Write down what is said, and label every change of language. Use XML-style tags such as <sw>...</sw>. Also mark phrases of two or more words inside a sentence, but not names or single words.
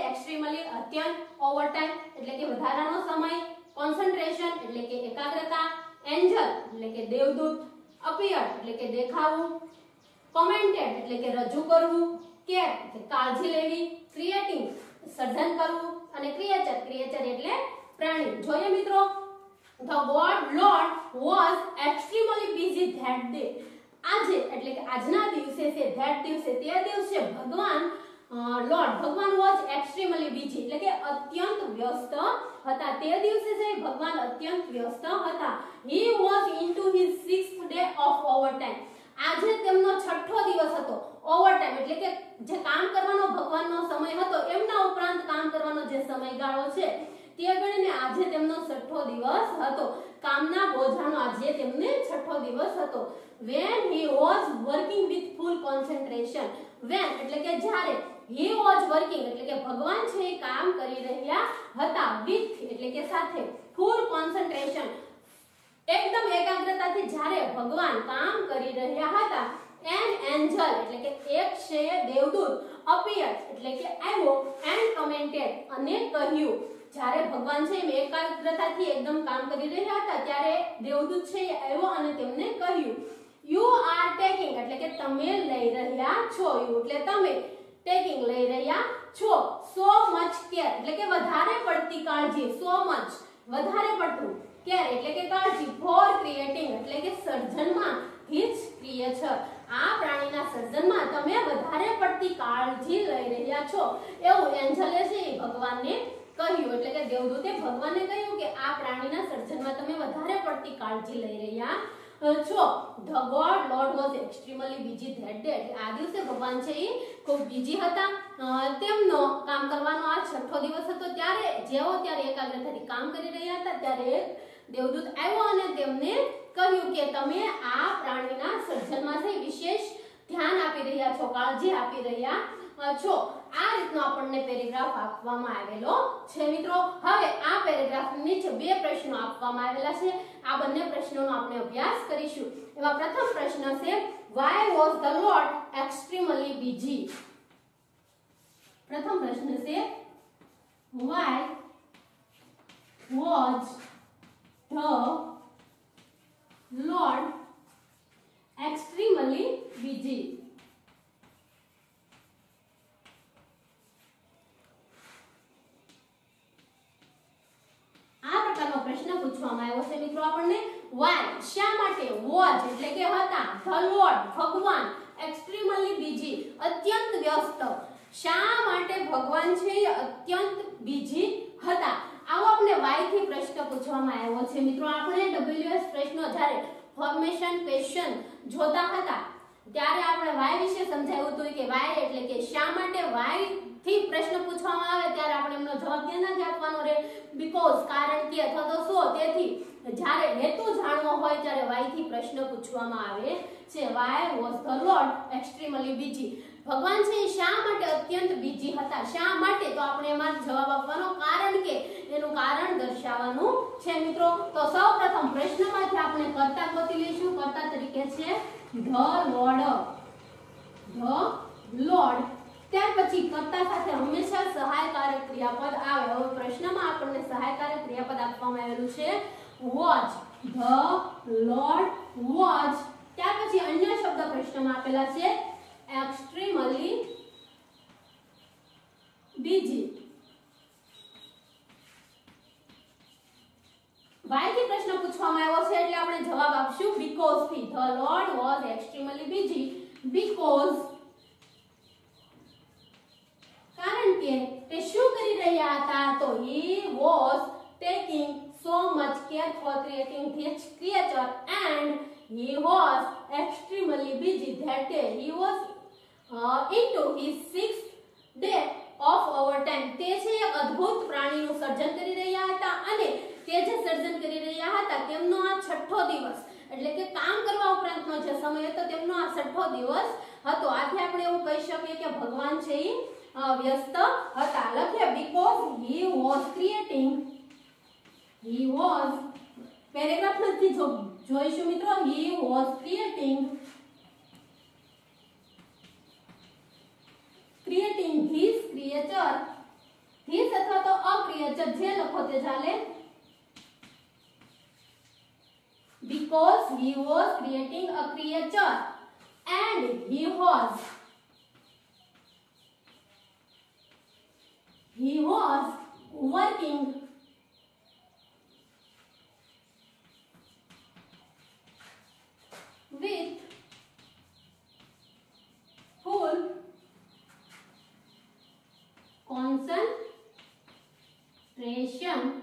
<gu>એક્સ્ટ્રીમલી અત્યંત, ઓવરટાઈમ એટલે કે વધારાનો સમય, કોન્સન્ટ્રેશન એટલે કે એકાગ્રતા, એન્જલ એટલે કે દેવદૂત, અપિયર એટલે કે દેખાવું, કોમેન્ટેડ એટલે કે રજૂ કરવું, કેર એટલે કાળજી લેવી, ક્રિએટિંગ સર્જન કરવું અને ક્રિએચર, ક્રિએચર એટલે પ્રાણી. જોઈએ મિત્રો,</gu> <en>the god lord was extremely busy that day.</en> <gu>આજે એટલે કે આજના દિવસે છે, that દિવસે તે દિવસે ભગવાન લોર્ડ ભગવાન</gu> <en>was extremely busy</en> <gu>એટલે કે અત્યંત વ્યસ્ત હતા. તે દિવસે છે ભગવાન અત્યંત વ્યસ્ત હતા.</gu> <en>he was into his 6th day of overtime.</en> <gu>આજે તેમનો 6થો દિવસ હતો. ઓવરટાઈમ એટલે કે જે કામ કરવાનો ભગવાનનો સમય હતો એમના ઉપરાંત કામ કરવાનો જે સમયગાળો છે તે ગણીને આજે તેમનો 6થો દિવસ હતો. કામના બોજાનો આજે તેમને 6થો દિવસ હતો.</gu> <en>when he was working with full concentration, when</en> <gu>એટલે કે જ્યારે,</gu> <en>he was working</en> <gu>એટલે કે ભગવાન છે એ કામ કરી રહ્યા હતા, with એટલે કે સાથે,</gu> <en>full concentration</en> <gu>એકદમ એકાગ્રતાથી જ્યારે ભગવાન કામ કરી રહ્યા હતા,</gu> <en>an angel</en> <gu>એટલે કે એક છે દેવદૂત, appeared એટલે કે આવ્યો,</gu> <en>and commented</en> <gu>અને કહ્યું. જ્યારે ભગવાન છે એ એકાગ્રતાથી એકદમ કામ કરી રહ્યા હતા ત્યારે દેવદૂત છે એ આવ્યો અને તેમને કહ્યું,</gu> <en>you are taking</en> <gu>એટલે કે તમે લઈ રહ્યા છો, you એટલે તમે, taking લઈ રહ્યા છો,</gu> <en>so much care</en> <gu>એટલે કે વધારે પડતી કાળજી,</gu> <en>so much</en> <gu>વધારે પડતું, care એટલે કે કાળજી,</gu> <en>for creating</en> <gu>એટલે કે સર્જનમાં,</gu> <en>his creature</en> <gu>આ પ્રાણીના સર્જનમાં તમે વધારે પડતી કાળજી લઈ રહ્યા છો એવું એન્જલે છે એ ભગવાનને કહ્યું. એટલે કે દેવદૂતે ભગવાનને કહ્યું કે આ પ્રાણીના સર્જનમાં તમે વધારે પડતી કાળજી લઈ રહ્યા છો.</gu> <en>the god lord was extremely busy that day</en> <gu>એટલે આ દિવસે ભગવાન છે એ ખૂબ બિઝી હતા. તેમનો કામ કરવાનો આ 6થો દિવસ હતો. ત્યારે એકાગ્રતાથી કામ કરી રહ્યા હતા ત્યારે દેવદૂત આવ્યો અને તેમને કહ્યું કે તમે આ પ્રાણીના સર્જનમાં છે વિશેષ ધ્યાન આપી રહ્યા છો, કાળજી આપી રહ્યા છો. આ રીતનો આપણને પેરેગ્રાફ આપવામાં આવેલો છે મિત્રો. હવે આ પેરેગ્રાફની નીચે બે પ્રશ્નો આપવામાં આવેલા છે. આ બંને પ્રશ્નોનો આપણે અભ્યાસ કરીશું. એમાં પ્રથમ પ્રશ્ન છે</gu> <en>why was the lord extremely busy.</en> <gu>પ્રથમ પ્રશ્ન છે</gu> <en>why was the lord extremely busy.</en> <gu>આ પ્રકારનો પ્રશ્ન પૂછવામાં આવ્યો છે મિત્રો આપણને. why શા માટે, was એટલે કે હતા,</gu> <en>the lord</en> <gu>ભગવાન,</gu> <en>extremely busy</en> <gu>અત્યંત વ્યસ્ત. શા માટે ભગવાન છે એ અત્યંત બિઝી હતા. આવો આપણે why થી પ્રશ્ન પૂછવામાં આવ્યો છે મિત્રો. આપણે WS પ્રશ્નો જ્યારે</gu> <en>formation question</en> <gu>જોતા હતા ત્યારે આપણે why વિશે સમજાવ્યું હતું કે why એટલે કે શા માટે. why થી પ્રશ્ન પૂછવામાં આવે ત્યારે આપણે એમનો જવાબ ક્યાં આપવાનો રહે, because કારણ કે અથવા તો so તેથી. જ્યારે હેતુ જાણવો હોય ત્યારે why થી પ્રશ્ન પૂછવામાં આવે છે.</gu> <en>why was the lord extremely busy</en> <gu>ભગવાન છે શા માટે અત્યંત બિઝી હતા. શા માટે તો આપણે એમાં જવાબ આપવાનો કારણ કે એનું કારણ દર્શાવવાનું છે મિત્રો. તો સૌપ્રથમ પ્રશ્નમાંથી આપણે કર્તા ગોતી લઈશું. કર્તા તરીકે છે</gu> <en>the lord.</en> <gu>ત્યાર પછી કર્તા સાથે હંમેશા સહાયકારક ક્રિયાપદ આવે. હવે પ્રશ્નમાં આપણને સહાયકારક ક્રિયાપદ આપવામાં આવેલું છે was.</gu> <en>the lord was.</en> <gu>ત્યાર પછી અન્ય શબ્દ પ્રશ્નમાં આપેલા છે</gu> <en>extremely busy.</en> <gu>why થી પ્રશ્ન પૂછવામાં આવ્યો છે એટલે આપણે જવાબ આપશું because થી.</gu> <en>the lord was extremely busy because taking so much care for creating this creature and he was extremely busy that day. He was into his 6th day of overtime.</en> <gu>તે છે એક અદ્ભુત પ્રાણીનું સર્જન કરી રહ્યા હતા અને તે જે સર્જન કરી રહ્યા હતા તેમનો આ છઠ્ઠો દિવસ એટલે કે કામ કરવા ઉપરાંતનો જે સમય હતો તેમનો આ છઠ્ઠો દિવસ હતો. આથી આપણે એવું કહી શકીએ કે ભગવાન છે એ વ્યસ્ત હતા.</gu> <en>લખીએ because he was creating, he was</en> <gu>પેરેગ્રાફ નથી જોઈશું મિત્રો.</gu> <en>he was creating his creature, his</en> <gu>અથવા તો</gu> <en>a creature</en> <gu>જે લખો તે ચાલે.</gu> <en>because he was creating a creature and he was working with full concentration</en>